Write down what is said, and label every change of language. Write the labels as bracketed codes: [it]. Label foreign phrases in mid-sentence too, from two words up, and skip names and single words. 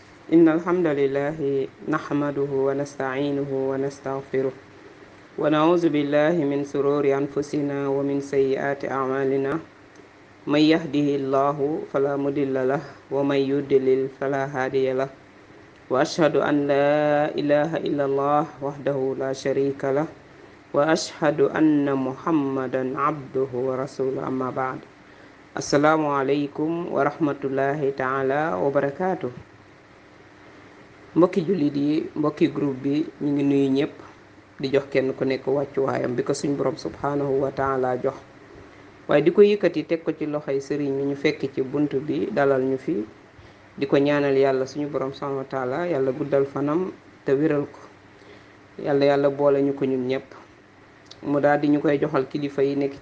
[ar] إن الحمد لله نحمده ونستعينه ونستغفره ونعوذ بالله من شرور أنفسنا ومن سيئات أعمالنا من يهده الله فلا مضل له ومن يضلل فلا هادي له وأشهد أن لا إله إلا الله وحده لا شريك له وأشهد أن محمدا عبده ورسوله أما بعد السلام عليكم ورحمة الله تعالى وبركاته. [wo] mbokki jullit yi mbokki groupe bi ñu ngi nuyu ñëpp di jox kenn ku nekk wàccuwaayam bi ko suñ borom [ar] سبحانه وتعالى [wo] jox waaye di ko yëkkati teg ko ci loxoy sëriñ mi ñu fekk ci bunt bi dalal ñu fi di ko ñaanal yàlla suñu borom [ar] سبحانه وتعالى [wo] yàlla guddal fanam te wéral ko yàlla boole ñu ko ñun ñëpp mu daal di ñu koy joxal kilifa yi nekk